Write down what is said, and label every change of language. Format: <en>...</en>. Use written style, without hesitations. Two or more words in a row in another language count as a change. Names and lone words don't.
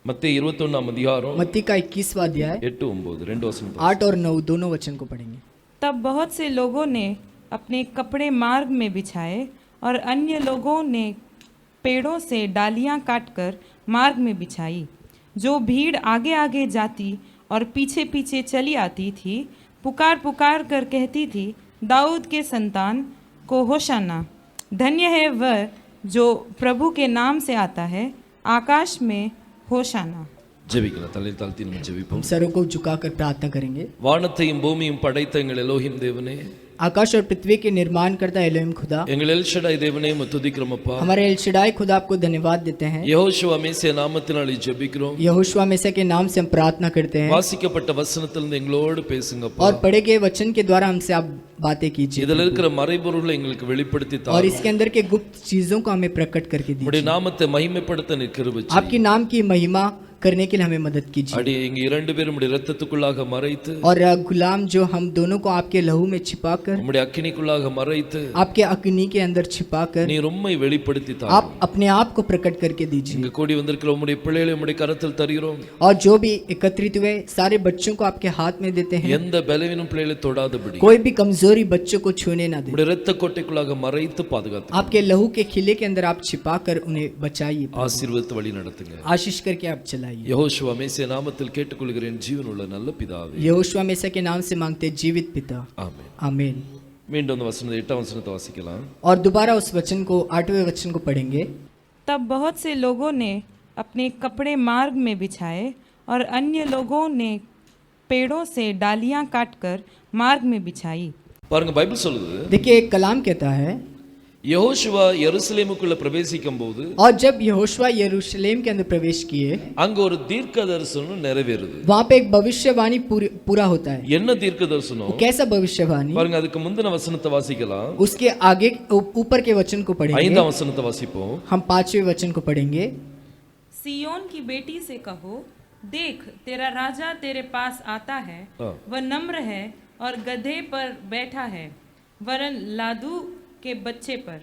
<ta>மத்தேயு 21 அதிகாரம்</ta> <hi>मत्ती का 21वां अध्याय</hi> <ta>8 9 ரெண்டு வசனம்</ta> <hi>8 और 9 दोनों वचन को पढ़ेंगे। तब बहुत से लोगों ने अपने कपड़े मार्ग में बिछाए और अन्य लोगों ने पेड़ों से डालियां काटकर मार्ग में बिछाई। जो भीड़ आगे आगे जाती और पीछे पीछे चली आती थी, पुकार पुकार कर कहती थी, दाऊद के संतान को होशाना, धन्य है वह जो प्रभु के नाम से आता है, आकाश में होशाना।</hi> <ta>ஜெபிக்கலாம். தலை தாழ்த்தி நம்ம ஜெபிப்போம்.</ta> <hi>सरों को झुकाकर प्रार्थना करेंगे।</hi> <ta>வானத்தையும் பூமியும் படைத்த எங்கள் எலோஹிம் தேவனே,</ta> <hi>आकाश और पृथ्वी के निर्माण करता एलोहिम खुदा,</hi> <ta>எங்கள் எல் ஷடாய் தேவனே உம்மை துதிக்கிறோம் அப்பா.</ta> <hi>हमारे एल शडाई खुदा आपको धन्यवाद देते हैं।</hi> <ta>யெகோவா மேசியா நாமத்தினாலே ஜெபிக்கிறோம்.</ta> <hi>यहोशुआ मेसिया के नाम से हम प्रार्थना करते हैं</hi> <ta>வாசிக்கப்பட்ட வசனத்திலிருந்து எங்களோடு பேசுங்கப்பா.</ta> <hi>और पढ़े गए वचन के द्वारा हमसे आप बातें कीजिए</hi> <ta>இதில் இருக்கிற மறைபொருளை எங்களுக்கு வெளிப்படுத்தி</ta> <hi>और</hi> <ta>தாரும்.</ta> <hi>इसके अंदर के गुप्त चीजों को हमें प्रकट करके</hi> <ta>உம்முடைய</ta> <hi>दीजिए।</hi> <ta>நாமத்தை மகிமைப்படுத்த நீர் கிருபை செய்யும்.</ta> <hi>आपकी नाम की महिमा करने के लिए हमें मदद कीजिए।</hi> <ta>அடி இங்க இரண்டு பேரும் உம்முடைய இரத்தத்துக்குள்ளாக மறைத்து,</ta> <hi>और गुलाम जो हम दोनों को आपके लहू में छिपाकर,</hi> <ta>உம்முடைய அக்கினிக்குள்ளாக மறைத்து,</ta> <hi>आपके अग्नि के अंदर छिपाकर</hi> <ta>நீர் உம்மை வெளிப்படுத்தி தாரும்.</ta> <hi>आप अपने आप को प्रकट करके दीजिए।</hi> <ta>இங்க கூடி வந்திருக்கிற உம்முடைய பிள்ளைகளை உம்முடைய கரத்தில் தருகிறோம்.</ta> <hi>और जो भी एकत्रित हुए सारे बच्चों को आपके हाथ में देते हैं।</hi> <ta>எந்த பலவீனம் பிள்ளைகளை தொடாதபடி</ta> <hi>कोई भी कमजोरी बच्चों को छूने ना दे।</hi> <ta>உம்முடைய இரத்த கோட்டைக்குள்ளாக மறைத்து பாதுகாத்து</ta> <hi>आपके लहू के खिले के अंदर आप छिपाकर उन्हें बचाइए,</hi> <ta>ஆசீர்வதித்து வழி நடத்துங்க.</ta> <hi>आशीष करके आप चलाइए।</hi> <ta>யெகோவா மேசியா நாமத்தில் கேட்டுக்கொள்கிறேன் ஜீவனுள்ள நல்ல பிதாவே,</ta> <hi>यहोशुआ मेसिया के नाम से मांगते जीवित पिता,</hi> <ta>ஆமென்.</ta> <hi>आमीन।</hi> <ta>மீண்டும் அந்த வசனத்தை 8ஆம் வசனத்தை வாசிக்கலாம்.</ta> <hi>और दोबारा उस वचन को 8वें वचन को पढ़ेंगे। तब बहुत से लोगों ने अपने कपड़े मार्ग में बिछाए और अन्य लोगों ने पेड़ों से डालियां काटकर मार्ग में बिछाई।</hi> <ta>பாருங்க, பைபிள் சொல்லுது,</ta> <hi>देखिए एक कलाम कहता है,</hi> <ta>யெகோவா எருசலேமுக்குள்ள பிரவேசிக்கும் போது</ta> <hi>और जब यहोशुआ यरूशलेम के अंदर प्रवेश किए,</hi> <ta>அங்க ஒரு தீர்க்க தரிசனம் நிறைவேறுது.</ta> <hi>वहां पे एक भविष्यवाणी पूरा होता है।</hi> <ta>என்ன தீர்க்க தரிசனம்?</ta> <hi>वो कैसा भविष्यवाणी?</hi> <ta>பாருங்க, அதுக்கு முந்தின வசனத்தை வாசிக்கலாம்.</ta> <hi>उसके आगे ऊपर के वचन को पढ़ेंगे।</hi> <ta>5ஆம் வசனத்தை வாசிப்போம்.</ta> <hi>हम 5वें वचन को पढ़ेंगे। सियोन की बेटी से कहो, देख तेरा राजा तेरे पास आता है, वह नम्र है और गधे पर बैठा है, वरन लादू के बच्चे पर।</hi>